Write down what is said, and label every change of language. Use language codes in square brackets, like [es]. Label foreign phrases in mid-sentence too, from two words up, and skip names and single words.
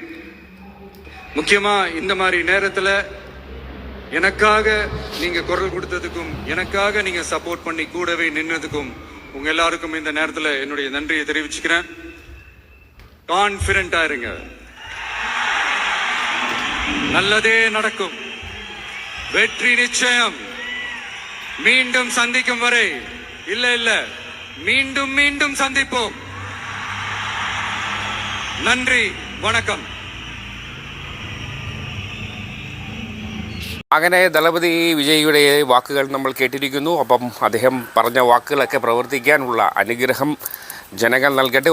[ta] முக்கியமா இந்த மாதிரி நேரத்துல எனக்காக நீங்க குரல் கொடுத்ததுக்கும், எனக்காக நீங்க சப்போர்ட் பண்ணி கூடவே நின்னதுக்கும் உங்க எல்லாருக்கும் இந்த நேரத்துல என்னுடைய நன்றியை தெரிவிச்சுக்கிறேன். கான்பிடண்டா இருங்க, நல்லதே நடக்கும், வெற்றி நிச்சயம். மீண்டும் சந்திக்கும் வரை இல்ல மீண்டும் மீண்டும் சந்திப்போம். [ml] നന്ദി, വണക്കം. അങ്ങനെ ദളപതി വിജയിയുടെ വാക്കുകൾ നമ്മൾ കേട്ടിരിക്കുന്നു. അപ്പം അദ്ദേഹം പറഞ്ഞ വാക്കുകളൊക്കെ പ്രവർത്തിക്കാനുള്ള അനുഗ്രഹം ജനങ്ങൾ നൽകട്ടെ.